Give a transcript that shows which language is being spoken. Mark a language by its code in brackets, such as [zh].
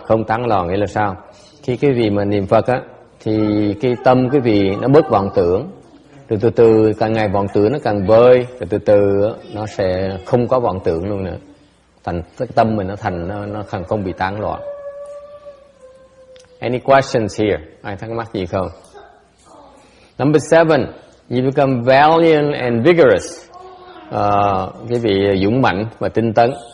[vi] Không tán loạn nghĩa là sao? Khi cái vị mà niệm Phật á, thì cái tâm cái vị nó bớt vọng tưởng, rồi từ từ càng ngày vọng tưởng nó càng vơi, rồi từ từ nó sẽ không có vọng tưởng luôn nữa. Thành cái tâm mình nó không bị tán loạn. [en] Any questions here? [vi] Ai thắc mắc gì không? [en] Number 7, you become valiant and vigorous. [vi] Cái vị dũng mạnh và tinh tấn.